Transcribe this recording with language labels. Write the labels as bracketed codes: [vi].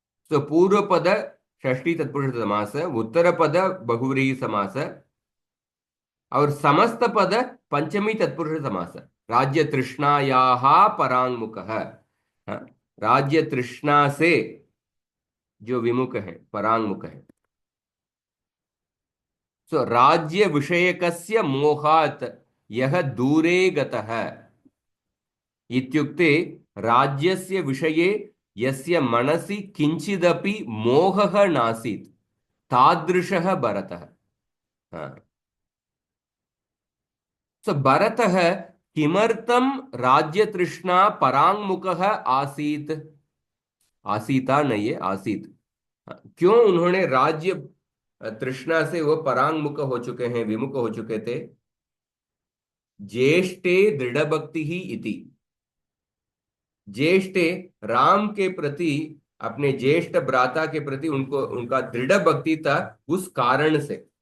[hi] तो पूर्व पद षष्ठी तत्पुरुष समास, उत्तर पद बहुव्रीहि समास और समस्त पद पंचमी तत्पुरुष समास। [sa] राज्य तृष्णायाः परांगमुखः, [hi] हाँ, राज्य तृष्णा से जो विमुख है, परांगमुख है। [sa] सो राज्य विषयकस्य मोहात् यह दूरे गतः इत्युक्ते राज्यस्य विषये यस्य मनसि किंचिदपि मोहः नासीत् तादृशः भरतः। हाँ। सो भरतः किमर्थं राज्य तृष्णा परांगमुखः आसीत्? [hi] आसीता नहीं है, आसीत। हाँ, क्यों उन्होंने राज्य तृष्णा से वो परांगमुख हो चुके हैं, विमुख हो चुके थे? [sa] ज्येष्ठे दृढ़ भक्ति ही इति। [hi] ज्येष्ठे राम के प्रति, अपने ज्येष्ठ भ्राता के प्रति उनको उनका दृढ़ भक्ति था, उस कारण से।